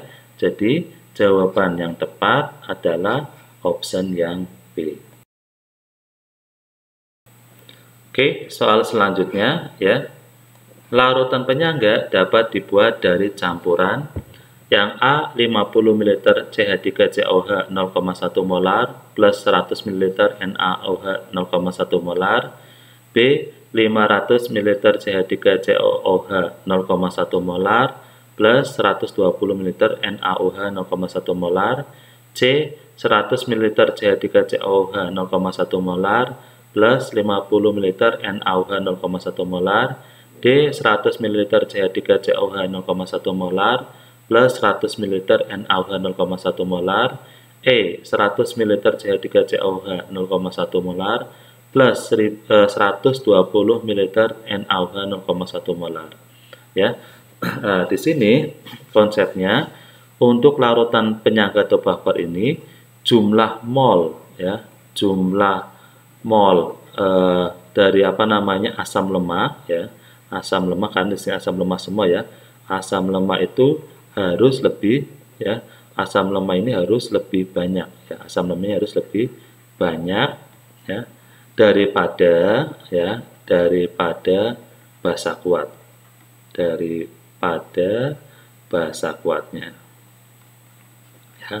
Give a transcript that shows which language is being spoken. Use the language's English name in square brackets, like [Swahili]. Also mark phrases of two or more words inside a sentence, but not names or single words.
[Indonesian] Jadi jawaban yang tepat adalah option yang B. Oke, soal selanjutnya ya. Larutan penyangga dapat dibuat dari campuran yang A 50 ml CH3COH 0,1 molar plus 100 ml NaOH 0,1 molar, B 500 ml CH3COOH 0,1 molar plus 120 ml NaOH 0,1 molar, C 100 ml CH3COOH 0,1 molar plus 50 ml NaOH 0,1 molar, D 100 ml CH3COH 0,1 molar plus 100 ml NaOH 0,1 molar, E 100 ml CH3COH 0,1 molar plus 120 ml NaOH 0,1 molar. Ya, di sini konsepnya untuk larutan penyangga atau buffer ini jumlah mol ya, jumlah mol dari asam lemah ya, asam lemah kan di sini asam lemah semua ya, asam lemah itu harus lebih ya, asam lemah ini harus lebih banyak ya, asam lemahnya harus lebih banyak ya daripada basa kuat, daripada basa kuatnya ya.